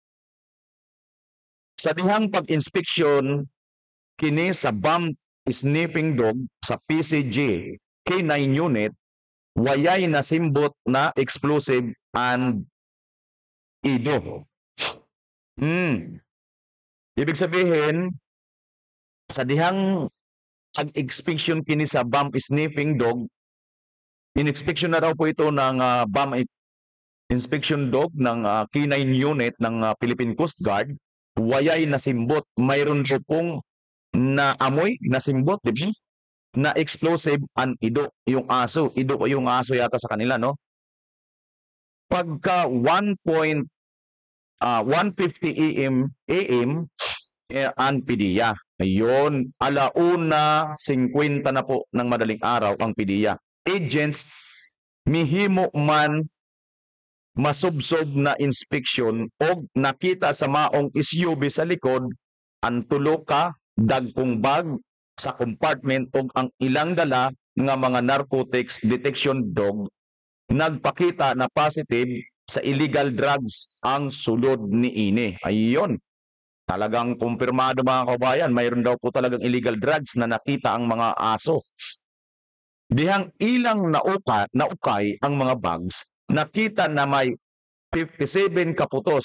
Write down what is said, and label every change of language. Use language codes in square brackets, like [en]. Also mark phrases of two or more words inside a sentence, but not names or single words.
[ceb] Sa dihang pag-inspeksyon kini sa [en] bomb sniffing dog [ceb] sa PCG K9 unit, wayay na simbot na explosive and ido. [tl] Ibig sabihin, [ceb] sa dihang pag-inspection kini sa [en] bomb sniffing dog, [tl] in-inspection na raw po ito ng [en] bomb inspection dog [tl] ng K9 unit ng Philippine Coast Guard, [ceb] wayay na simbot. [tl] Mayroon po pong naamoy na simbot, di ba? [ceb] Na explosive and ido, [tl] yung aso. Ido o yung aso yata sa kanila, no? [ceb] Pagka 1:50 AM ang PDEA. [tl] Ayun, 1:50 na po ng madaling araw ang PDEA. [ceb] Agents mihimo man masubsob na inspeksyon o nakita sa maong SUV sa likod ang tulo ka dagkong bag sa compartment o ang ilang dala nga mga [en] narcotics detection dog [ceb] nagpakita na positive sa [en] illegal drugs [ceb] ang sulod ni ini. Ayun. [tl] Talagang kumpirmado mga kabayan, mayroon daw po talagang [en] illegal drugs [tl] na nakita ang mga aso. [ceb] Dihang ilang naukay ang mga bags, nakita na may 57 kaputos.